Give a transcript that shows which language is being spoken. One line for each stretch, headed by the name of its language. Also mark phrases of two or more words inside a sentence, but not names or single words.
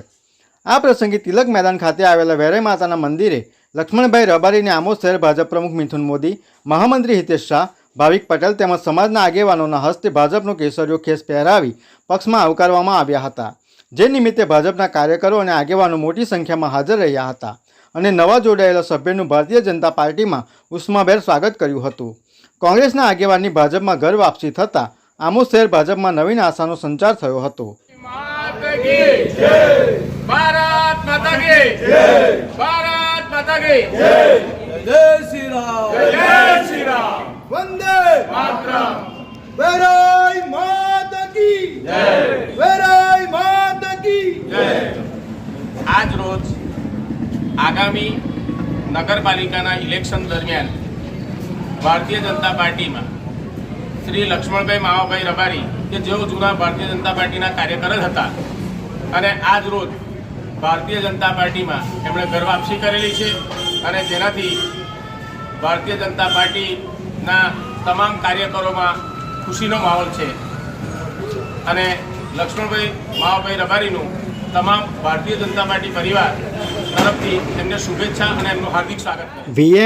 Gujarati: આ પ્રસંગે તિલક મેદાન ખાતે આવેલા વેરાઈ માતાના મંદિરે લક્ષ્મણભાઈ રબારીને આમોદ શહેર ભાજપ પ્રમુખ મિથુન મોદી, મહામંત્રી હિતેશ શાહ, ભાવિક પટેલ તેમજ સમાજના આગેવાનોના હસ્તે ભાજપનો કેસરીયો ખેસ પહેરાવી પક્ષમાં આવકારવામાં આવ્યા હતા, જે નિમિત્તે ભાજપના કાર્યકરો અને આગેવાનો મોટી સંખ્યામાં હાજર રહ્યા હતા અને નવા જોડાયેલા સભ્યનું ભારતીય જનતા પાર્ટીમાં ઉષ્માભેર સ્વાગત કર્યું હતું। કોંગ્રેસના આગેવાનની ભાજપમાં ઘર વાપસી થતાં આમોદ શહેર ભાજપમાં નવીન આશાનો સંચાર થયો હતો।
Hindi: भारत माता की जय, भारत माता की जय, जय श्री राम, जय श्री राम, वंदे मातरम, वेराई माता की जय, वेराई माता की जय।
Gujarati: આજ રોજ આગામી નગરપાલિકાના ઇલેક્શન દરમિયાન ભારતીય જનતા પાર્ટીમાં શ્રી લક્ષ્મણભાઈ માવાભાઈ રબારી કે જેઓ જૂના ભારતીય જનતા પાર્ટીના કાર્યકર જ હતા અને આજ રોજ ભારતીય જનતા પાર્ટીમાં એમણે ઘર વાપસી કરેલી છે અને જેનાથી ભારતીય જનતા પાર્ટીના તમામ કાર્યકરોમાં ખુશીનો માહોલ છે અને લક્ષ્મણભાઈ માવાભાઈ રબારીનું તમામ ભારતીય જનતા પાર્ટી પરિવાર તરફથી એમને શુભેચ્છા અને એમનું હાર્દિક સ્વાગત છે।